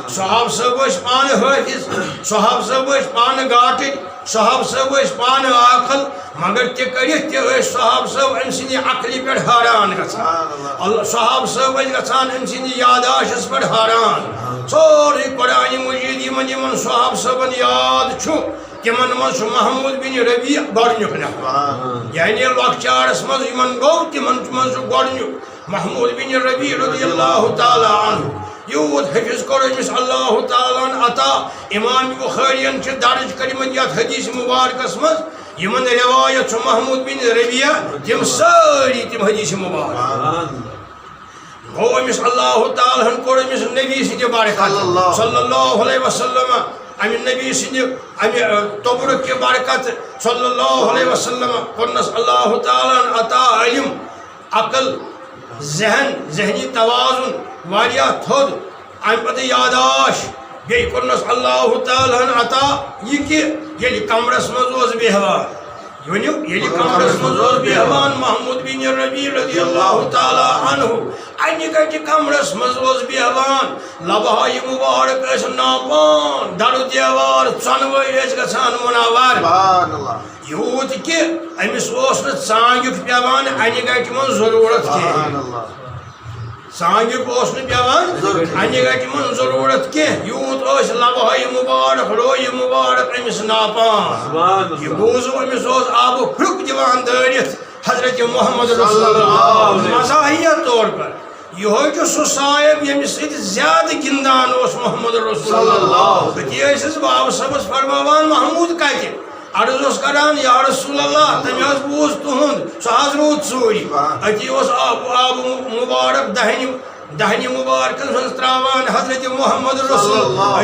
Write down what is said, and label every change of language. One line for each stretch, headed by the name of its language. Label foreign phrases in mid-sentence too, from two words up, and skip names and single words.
Kashmiri: صحاب صٲب ٲسۍ پانہٕ حٲفظ صحاب صٲب ٲسۍ پانہٕ گاٹٕکۍ صحاب صٲب ٲسۍ پانہٕ عاقل مگر تہِ کٔرِتھ تہِ ٲسۍ صحاب صٲب أمۍ سٕنٛدِ عقلہِ پٮ۪ٹھ حٲران گژھان. صحاب صٲب ٲسۍ گژھان أمۍ سٕنٛدِ یاداشس پٮ۪ٹھ حٲران. سورُے قرآنِ مجیٖد یِمن صحاب صٲبن یاد چھُ تمن مز محمود بن ربی گۄڈنیُک نفر یعنی لۄکچارس مز یمن گوٚو تمن مز گۄڈنیُک محمود بن ربی
Arabic: رضی اللہ تعالیٰ عنہ.
Kashmiri: یوٗت حفظ کوٚر أمِس اللہ تعالیٰ عطا امام بخارین چھِ درج کٔرمٕتۍ یتھ حدیث مبارکس مز یمن روایت چھُ محمود بن ربیہ تم سٲری تم حدیث مبارک گوٚو أمِس اللہ تعالیٰ ہن کوٚر أمِس نبی سٕنٛدِ برکت
Arabic: صلی اللہ علیہ وسلم
Kashmiri: امہ نبی سندِ امہ
Urdu: توبرک کی برکت
Arabic: صلی اللہ علیہ وسلم
Kashmiri: کورنس اللہ تعالیٰ عطا علم عقل ذہنی توازن واریاہ تھوٚد امہ پتہٕ یاداش بیٚیہِ کورنس اللہ تعالیٰ عطا یہ کہ ییٚلہِ کمرس مز اوس بیہوان ییٚلہِ کمرس مز اوس بیہوان محمود بن ربی
Arabic: رضی اللہ تعالیٰ عنہ
Kashmiri: انہ گٹہ کمرس مز اوس بیہوان لبہائے مبارک ٲسۍ ناپان در دیوار ژۄنوَے ٲسۍ گژھان منور یوٗت کہ أمِس اوس نہٕ ژانٛگیُک پیوان انہ گٹہِ منٛز ضروٗرت کینٛہہ ژانٛگیُک اوس نہٕ پیوان انہ گٹہِ منٛز ضروٗرت کینٛہہ یوٗت ٲسۍ لبہائے مبارک رویہِ مبارک أمِس ناپان. یہ بوٗزو أمِس اوس آبہٕ پھرٛک دِوان دٲرِتھ حضرت محمد رسول اللہ
Urdu: مزاحیہ طور پر
Kashmiri: یہ چھُ سُہ صاحب ییٚمِس سۭتۍ زیادٕ گِنٛدان اوس محمد رسول اللہ. أتی ٲسِس بابہٕ صٲبس فرماوان محمود کتہِ عرض اوس کران
Arabic: یا رسول اللہ
Kashmiri: تمہِ حظ بوٗز تُہُنٛد سُہ حظ روٗد ژوٗرِ. أتی اوس آب مبارک دہنہِ مبارکن منٛز تراوان حضرت محمد رسول اللہ.